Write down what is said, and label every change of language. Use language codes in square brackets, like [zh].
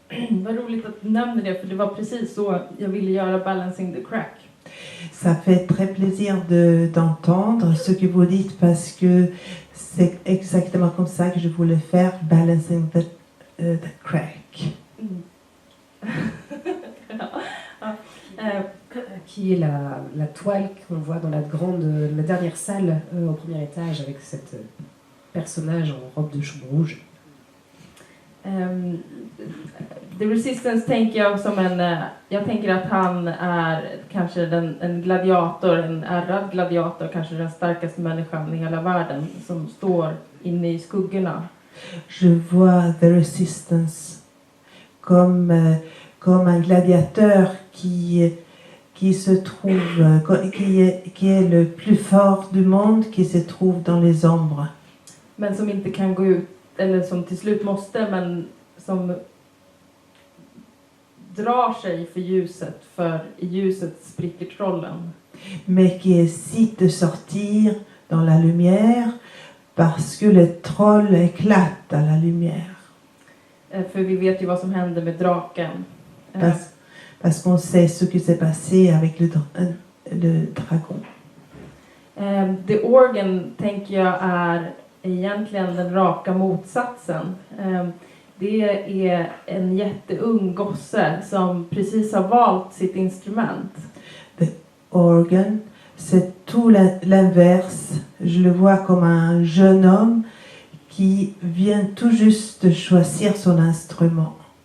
[sv] Vad roligt att du nämnde det, för det var precis så jag ville göra Balancing the Crack. [fr] Ça fait très plaisir d'entendre ce que vous dites parce que c'est exactement comme ça que je voulais faire Balancing the Crack. Qui est la toile qu'on voit dans la dernière salle au premier étage avec cette personnage en robe de chaume rouge. [sv] The Resistance tänker jag som jag tänker att han är kanske en gladiator, en ärrad gladiator, kanske den starkaste människan i hela världen som står inne i skuggorna. [fr] Je vois The Resistance comme un gladiateur qui se trouve, qui est le plus fort du monde, qui se trouve dans les ombres. [sv] Men som inte kan gå ut, eller som till slut måste, men som drar sig för ljuset, för i ljuset spricker trollen. [fr] Mais qui hésite de sortir dans la lumière parce que les trolls éclatent à la lumière. [sv] För vi vet ju vad som hände med draken. [fr] Parce qu'on sait ce qui s'est passé avec le dragon. [sv] The Organ tänker jag är egentligen den raka motsatsen. Det är en jätteung gosse som precis har valt sitt instrument. [fr] Organ, c'est tout l'inverse. Je le vois comme un jeune homme qui vient tout juste de choisir son instrument.